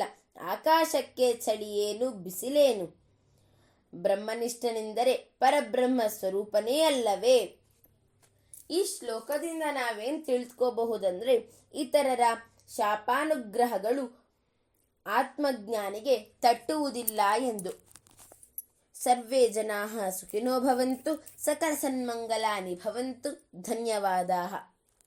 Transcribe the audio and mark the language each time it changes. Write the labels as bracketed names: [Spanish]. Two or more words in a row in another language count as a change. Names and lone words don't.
[Kannada] ಆಕಾಶಕ್ಕೆ ಚಳಿಯೇನು ಬಿಸಿಲೇನು? ಬ್ರಹ್ಮನಿಷ್ಠನೆಂದರೆ ಪರಬ್ರಹ್ಮ ಸ್ವರೂಪನೇ ಅಲ್ಲವೇ? ಈ ಶ್ಲೋಕದಿಂದ ನಾವೇನು ತಿಳ್ಕೋಬಹುದಂದ್ರೆ, ಇತರರ ಶಾಪಾನುಗ್ರಹಗಳು ಆತ್ಮಜ್ಞಾನಿಗೆ ತಟ್ಟುವುದಿಲ್ಲ ಎಂದು. [Sanskrit] ಸರ್ವೇ ಜನಾಃ ಸುಖಿನೋ ಭವಂತು, ಸಕಲ ಸನ್ಮಂಗಲಾನಿ ಭವಂತು. ಧನ್ಯವಾದಾಃ.